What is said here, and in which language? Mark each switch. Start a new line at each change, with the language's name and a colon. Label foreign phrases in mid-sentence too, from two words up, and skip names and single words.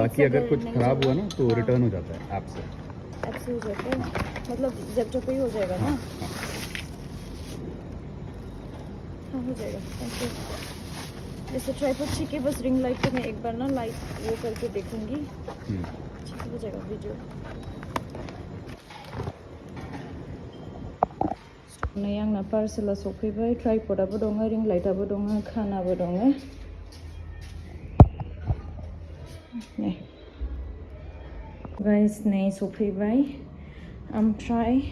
Hindi: बाकी अगर कुछ खराब हुआ ना तो रिटर्न हो जाता है ऐप से ऐप से हो जाता है मतलब जेप्टो पे ही हो जाएगा ना हाँ हो जाएगा
English: thank you
Hindi: जैसे ट्राइपॉड ठीक है बस
English: ring light
Hindi: को मैं एक बार ना लाइट वो करके देखूंगी ठीक हो जाएगा वीडियो
Bodo: नै आंना पार्सेला सफैबाय ट्राइपडाबो दङ रिं लाइटआबो दङ खानाबो दङ नै गाइस नै सफैबाय ओमफ्राय